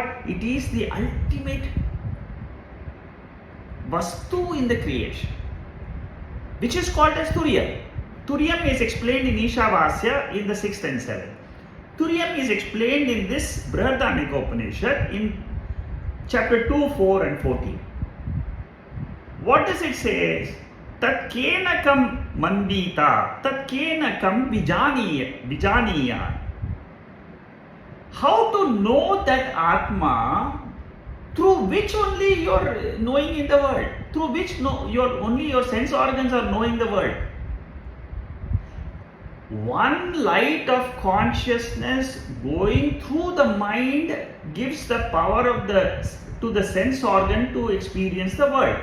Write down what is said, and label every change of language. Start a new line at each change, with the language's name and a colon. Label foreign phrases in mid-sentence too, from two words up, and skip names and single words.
English: It is the ultimate Vastu in the creation, which is called as Turiyam. Turiyam is explained in Ishavasya in the 6th and 7th. Turiyam is explained in this Brihadaranyaka Upanishad in chapter 2, 4 and 14. What does it say?
Sanskrit: Tat kena kam mandita, tat kena kam vijaniya.
English: How to know that Atma through which only you are knowing in the world, through which only your sense organs are knowing the world. One light of consciousness going through the mind gives the power to the sense organ to experience the world.